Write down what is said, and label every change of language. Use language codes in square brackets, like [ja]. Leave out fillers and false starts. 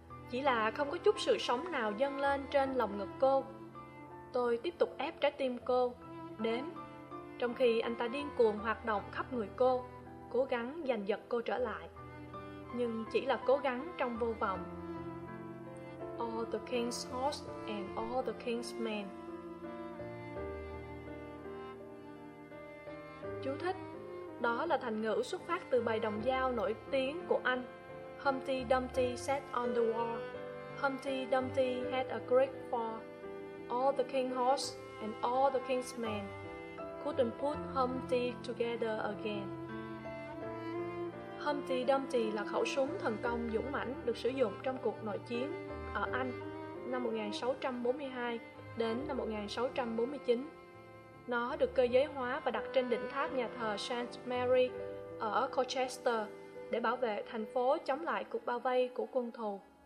[vi] Chỉ là không có chút sự sống nào dâng lên trên lồng ngực cô. Tôi tiếp tục ép trái tim cô, đếm, trong khi anh ta điên cuồng hoạt động khắp người cô, cố gắng giành giật cô trở lại. nhưng chỉ là cố gắng trong vô vọng. [en] All the king's horse and all the king's men. [vi] Chú thích: đó là thành ngữ xuất phát từ bài đồng dao nổi tiếng của Anh [en] Humpty Dumpty sat on the wall. Humpty Dumpty had a great fall. All the king's horse and all the king's men couldn't put Humpty together again. [vi] Humpty Dumpty là khẩu súng thần công dũng mãnh được sử dụng trong cuộc nội chiến ở Anh năm 1642 đến năm 1649. Nó được cơ giới hóa và đặt trên đỉnh tháp nhà thờ St. Mary ở Colchester để bảo vệ thành phố chống lại cuộc bao vây của quân thù.